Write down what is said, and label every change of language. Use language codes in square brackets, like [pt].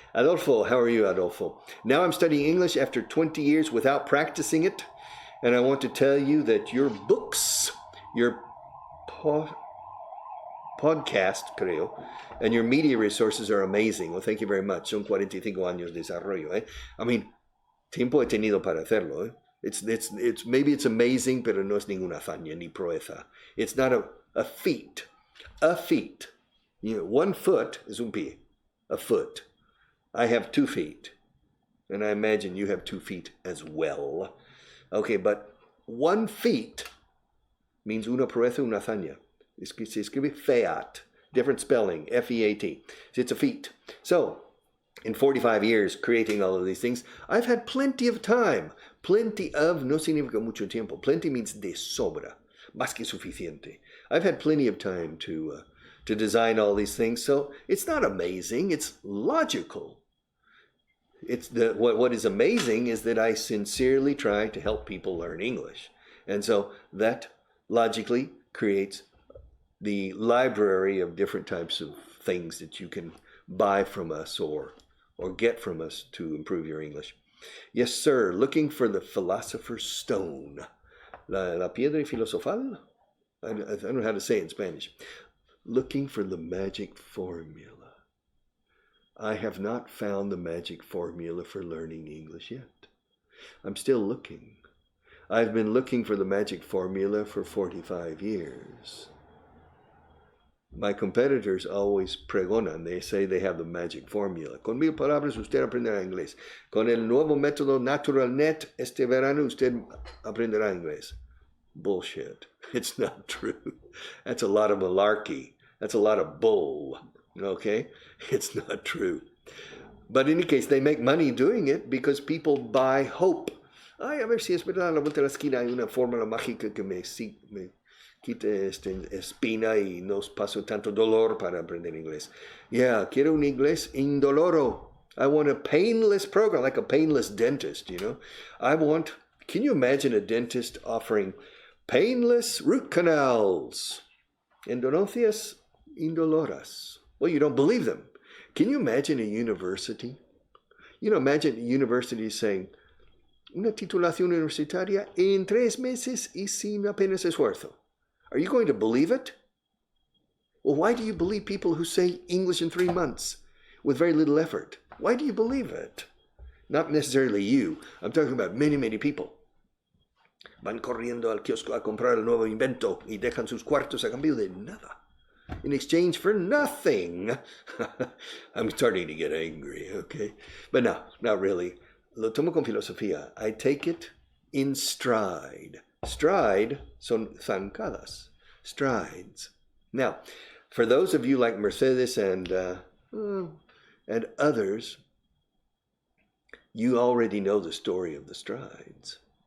[en] Adolfo, how are you, Adolfo? Now I'm studying English after 20 years without practicing it. And I want to tell you that your books, your podcast, creo, and your media resources are amazing. Well, thank you very much. [es] Son 45 años de desarrollo, eh? [en] I mean, [es] tiempo he tenido para hacerlo, eh? [en] It's maybe it's amazing, [es] pero no es ninguna hazaña ni proeza. [en] It's not a feat. A feat. You know, 1 foot is [es] un pie. [en] A foot. I have 2 feet. And I imagine you have 2 feet as well. Okay, but 1 feet means [es] una proeza, una hazaña. Se escribe [en] feat. Different spelling, F-E-A-T. It's a feat. So, in 45 years creating all of these things, I've had plenty of time. Plenty of [es] no significa mucho tiempo. [en] Plenty means [es] de sobra. Más que suficiente. [en] I've had plenty of time to design all these things. So it's not amazing. It's logical. What is amazing is that I sincerely try to help people learn English. And so that logically creates the library of different types of things that you can buy from us or get from us to improve your English. Yes, sir. Looking for the philosopher's stone. [es] La piedra filosofal? [en] I don't know how to say it in Spanish. Looking for the magic formula. I have not found the magic formula for learning English yet. I'm still looking. I've been looking for the magic formula for 45 years. My competitors always pregonan. They say they have the magic formula. [es] Con 1000 palabras usted aprenderá inglés. Con el nuevo método NaturalNet este verano usted aprenderá inglés. [en] Bullshit. It's not true. That's a lot of malarkey. That's a lot of bull. Okay? It's not true. But in any case, they make money doing it because people buy hope. [es] Ay, a ver si es verdad, a la vuelta de la esquina hay una fórmula mágica que me quite espina y no paso tanto dolor para aprender inglés. [en] Yeah, [es] quiero un inglés indoloro. [en] I want a painless program, like a painless dentist, you know. Can you imagine a dentist offering painless root canals? [es] Endodoncias indoloras. [en] Well, you don't believe them. Can you imagine a university? Imagine a university saying, [es] una titulación universitaria en 3 meses y sin apenas esfuerzo. [en] Are you going to believe it? Well, why do you believe people who say English in 3 months with very little effort? Why do you believe it? Not necessarily you. I'm talking about many, many people. [es] Van corriendo al kiosco a comprar el nuevo invento y dejan sus cuartos a cambio de nada. [en] In exchange for nothing. I'm starting to get angry, okay? But no, not really. [es] Lo tomo con filosofía. [en] I take it in stride. [es] Stride son zancadas. Strides. [en] Now, for those of you like Mercedes and others, you already know the story of the strides.